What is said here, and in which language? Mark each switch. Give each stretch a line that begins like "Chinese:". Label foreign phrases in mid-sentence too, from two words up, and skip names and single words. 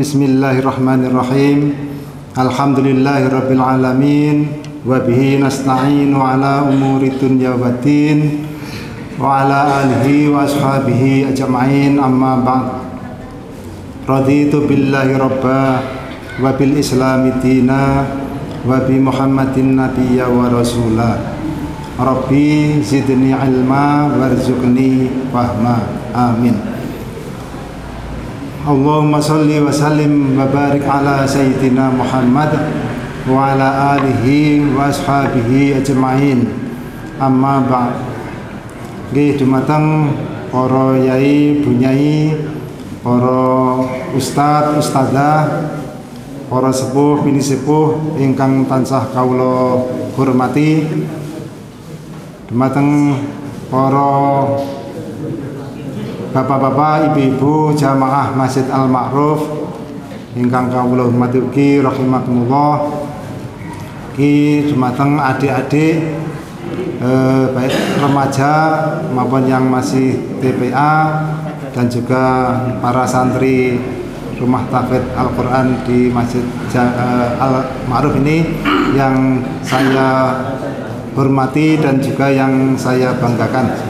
Arabic: بسم الله الرحمن الرحيم الحمد لله رب العالمين وبه نستعين على أمور الدنيا والدين وعلى آله وأصحابه أجمعين أما بعد. رضيت بالله ربا وبالإسلام دينا وبمحمد نبيا ورسولا. رب زدني علما وارزقني فهما. Amin. اللهم صل وسلم وبارك على سيدنا محمد وعلى آله وأصحابه أجمعين أما بعد.
Javanese: Nggih dumateng para yai, bunyai, para ustad, ustadzah, para sepuh, bini sepuh ingkang tansah kawula hormati, dumateng para bapak-bapak, ibu-ibu jamaah Masjid Al-Ma'ruf ingkang kawula hormati ugi rahimakumullah, iki dumateng adik-adik
Indonesian: baik remaja maupun yang masih TPA dan juga para santri Rumah Tahfidz Al-Quran di Masjid Al-Ma'ruf ini yang saya hormati dan juga yang saya banggakan.